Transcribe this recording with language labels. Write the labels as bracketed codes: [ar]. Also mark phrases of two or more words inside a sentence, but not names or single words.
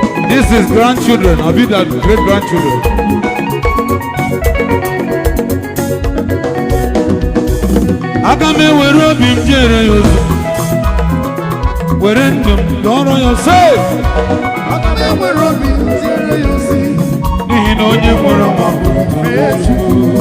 [en] This is grandchildren, I'll be that great grandchildren. [ig] Aga m ewere obi m jere ya ozi. Were ndụ m dọrọ ya nsọ. Aga m enwere obi tiere ya ozi. N'ihi na onye nwere nwa bụ Fee Chukwu.